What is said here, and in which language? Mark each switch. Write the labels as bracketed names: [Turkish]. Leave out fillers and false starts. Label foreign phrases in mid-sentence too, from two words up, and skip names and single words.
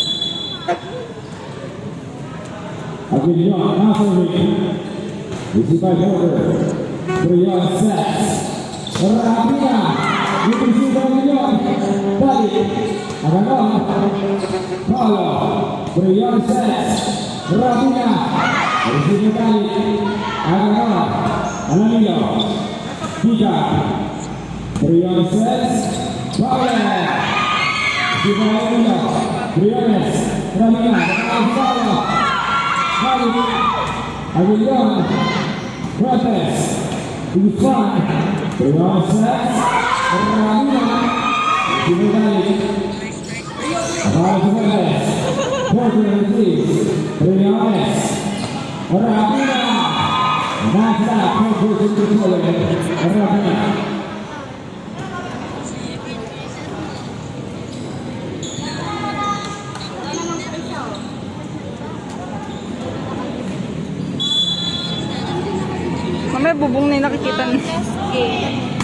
[English] Aguilon, now serving. Isiba Porter. Briones Sets. Ravina. You can see Aguilon. Dalit. Aganon. Paulo. Briones Sets. Ravina. Isiba Dalit. Aganon. Alamillo. Biga. Briones Sets. Paulo. Isiba Alamillo. Briones. Ravina. Paulo. Dalit. Aguilon. Cortez. Guzman. Briones Sets. Ravina. Isiba Dalit. Cortez. Porter receives. Briones. Ravina. That's that. Porter to control it. Ravina. [Filipino] Mamaya bubong na yung nakikita niyo. [English] Test game.